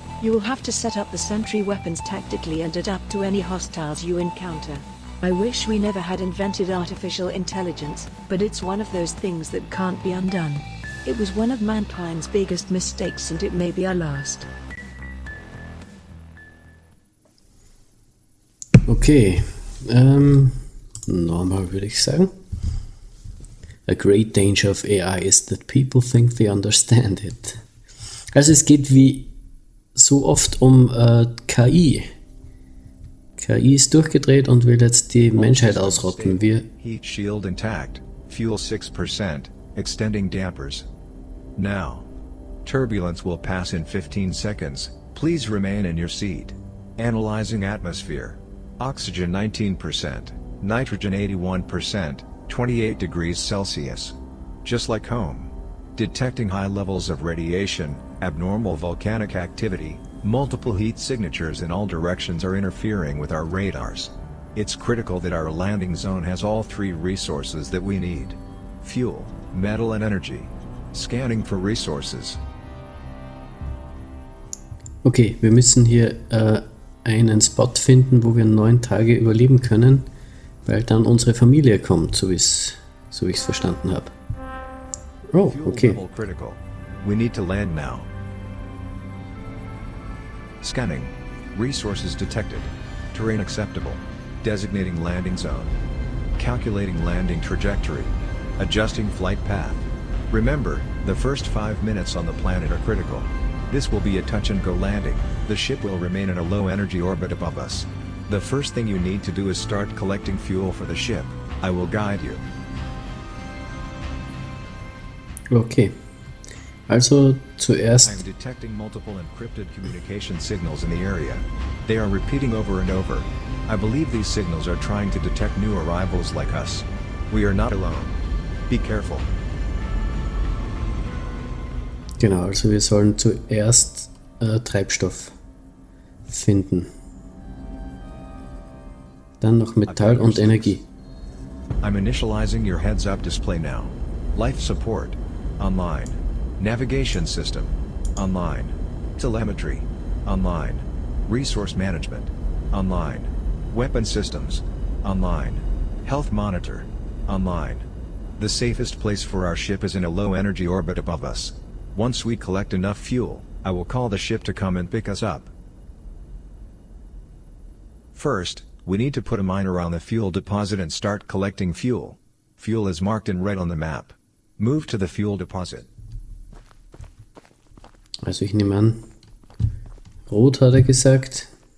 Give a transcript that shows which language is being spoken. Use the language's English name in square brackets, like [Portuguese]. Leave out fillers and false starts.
[English] You will have to set up the sentry weapons tactically and adapt to any hostiles you encounter. I wish we never had invented artificial intelligence, but it's one of those things that can't be undone. It was one of mankind's biggest mistakes and it may be our last. [German] Okay, normal würde ich sagen. [English] A great danger of AI is that people think they understand it. [German] Also es geht wie so oft um KI. KI ist durchgedreht und will jetzt die Menschheit ausrotten. [English] Heat shield intact, fuel 6%, extending dampers. Now. Turbulence will pass in 15 seconds, please remain in your seat. Analyzing atmosphere. Oxygen 19%, nitrogen 81%, 28 degrees Celsius. Just like home. Detecting high levels of radiation, abnormal volcanic activity, multiple heat signatures in all directions are interfering with our radars. It's critical that our landing zone has all 3 resources that we need. Fuel, metal and energy. Scanning for resources. [German] Okay, wir müssen hier einen Spot finden, wo wir 9 Tage überleben können, weil dann unsere Familie kommt, so wie ich es verstanden habe. Oh, [English] Fuel okay. level critical. We need to land now. Scanning. Resources detected. Terrain acceptable. Designating landing zone. Calculating landing trajectory. Adjusting flight path. Remember, the first 5 minutes on the planet are critical. This will be a touch-and-go landing. The ship will remain in a low-energy orbit above us. The first thing you need to do is start collecting fuel for the ship. I will guide you. [German] Okay. Also zuerst. [English] I'm detecting multiple encrypted communication signals in the area. They are repeating over and over. I believe these signals are trying to detect new arrivals like us. We are not alone. Be careful. [German] Genau, also wir sollen zuerst Treibstoff finden. Dann noch Metall und Energie. [English] I'm initializing your heads-up display now. Life support. Online. Navigation system. Online. Telemetry. Online. Resource management. Online. Weapon systems. Online. Health monitor. Online. The safest place for our ship is in a low-energy orbit above us. Once we collect enough fuel, I will call the ship to come and pick us up. First, we need to put a miner on the fuel deposit and start collecting fuel. Fuel is marked in red on the map. Move to the fuel deposit. [German] Also ich nehme an, rot hat er gesagt.